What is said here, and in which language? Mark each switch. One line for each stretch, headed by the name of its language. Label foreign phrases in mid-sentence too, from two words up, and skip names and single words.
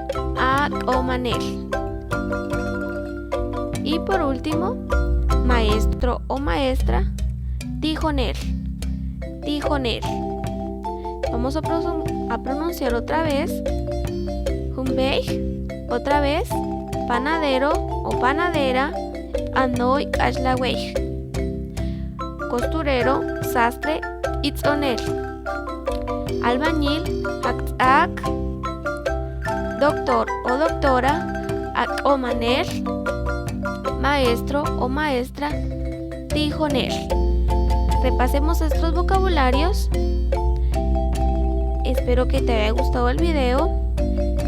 Spanish: Y por último, maestro o maestra. Tijonel. Vamos a pronunciar otra vez. Humbej, otra vez. Panadero o panadera.
Kaqchikel: Anoy Kashlawey.
Spanish: Costurero, sastre, itzonel. Albañil, ak. Doctor o doctora,
Kaqchikel: ak o manel.
Spanish: Maestro o maestra, tijonel. Repasemos estos vocabularios. Espero que te haya gustado el video.